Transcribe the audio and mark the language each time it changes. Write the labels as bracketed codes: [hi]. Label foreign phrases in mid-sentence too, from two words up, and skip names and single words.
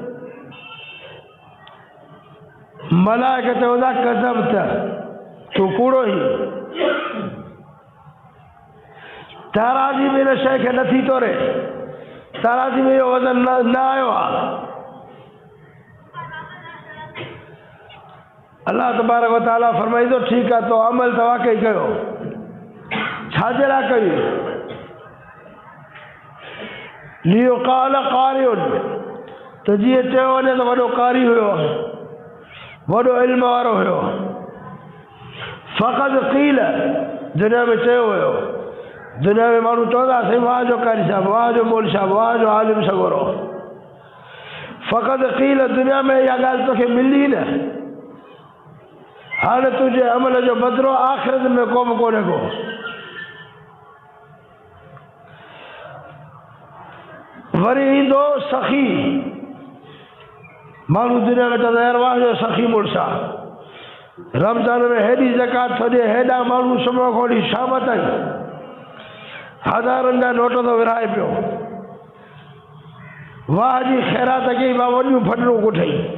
[sd] मलाइक चवंदा कज़बत, तूं कूड़ो ई। तराज़ी में हिन शइ खे नथी तोरे, तराज़ी में इहो वज़न न आयो आहे। [ar] الله تبارك وتعالى [sd] फरमाईंदो ठीकु आहे, तो अमल त वाकई कयो, छाजे लाइ कई [ar] ليقال قارئ [sd] त जीअं चयो वञे त वॾो कारी हुयो, वॾो इल्म वारो हुयो। [ar] فقد قيل [sd] दुनिया में चयो हुयो, दुनिया में माण्हू चवंदा साईं वाह जो कारी साहब, वाह जो मौल साहब, वाह जो आलिम सगोरो। [ar] فقد قيل [sd] दुनिया में इहा ॻाल्हि तोखे मिली न, हाणे तुंहिंजे अमल जो बदिलो आख़िरत में को बि कोन्हे को। वरी ईंदो सखी, माण्हू दुनिया में चवंदा यार वाह जो सखी मुड़ुसु आहे, रमज़ान में हेॾी ज़कात थो ॾिए, हेॾा माण्हू सुबुह खां वठी शाम ताईं हज़ारनि जा नोट थो विराए पियो, वाह जी ख़ैरात कई, मां वॾियूं फटरूं कुठई।